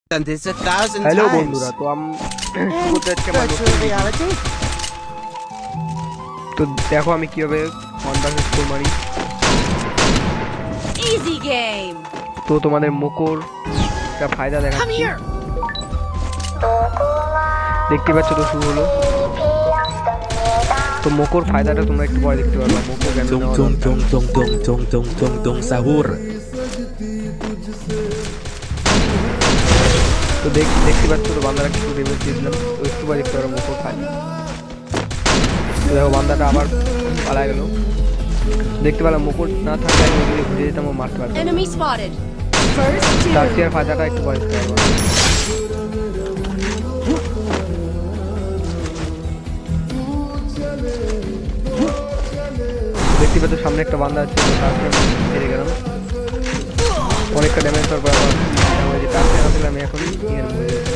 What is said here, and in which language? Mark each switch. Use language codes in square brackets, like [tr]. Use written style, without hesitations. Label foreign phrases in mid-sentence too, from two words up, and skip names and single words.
[en] done this 1,000 হ্যালো times. [bn] বন্ধুরা, তো [en] Virtual reality? [bn] তো দেখো আমি কিভাবে 1 vs 4 মারি। [en] Easy game. [bn] তো তোমাদের মকর একটা ফায়দা [en] Come [bn] দেখাচ্ছি, [en] here. [bn] দেখতে পাচ্ছ তো শুরু হলো। তো মকর ফায়দাটা তোমরা একটু পরে দেখতে পারবে। মকর কেন Tung নেওয়া tung দরকার। tung tung tung tung tung tung tung sahur. তো দেখতে পাচ্ছ তো বান্দারা কিছু ড্যামেজ দিয়েছিলাম, তো একটু পরে দেখতে পারবে মকর খায়। তো দেখো বান্দাটা আবার পালায় গেল। দেখতে পেলাম মকর না থাকলে আমি ওদিকে ঘুরে যেতাম ও মারতে পারতাম। [en] Enemy spotted. First [bn] তার [en] two. [bn] ফায়দাটা একটু পরে দেখতে পারবো। দেখতে পাচ্ছ সামনে একটা বান্দা আছে, তারপরে হেরে গেলাম। অনেকটা ড্যামেজ করার পর আবার তারপরে আসলে আমি এখন ইয়ের মধ্যে।